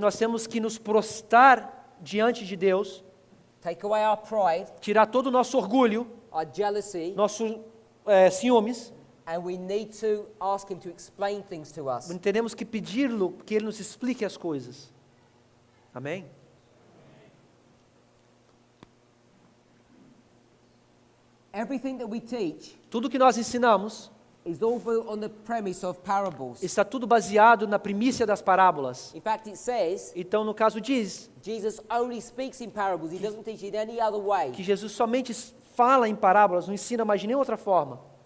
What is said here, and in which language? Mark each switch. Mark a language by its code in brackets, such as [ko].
[pt] nós temos que nos prostrar diante de Deus, [en] take away our pride, [pt] tirar todo o nosso orgulho, [en] our jealousy, [pt] nosso ciúmes. [en] and we need to ask Him to explain things to us. [pt] Teremos que pedi-lo que Ele nos explique as coisas. Amém? [en] Everything that we teach [pt] Tudo que nós ensinamos [en] is all built on the premise of parables. [pt] está tudo baseado na primícia das parábolas. [en] In fact, it says [pt] Então, no caso diz [en] Jesus only speaks in parables. He doesn't teach it any other way. [pt] que Jesus somente fala em parábolas, não ensina mais de nenhuma outra forma.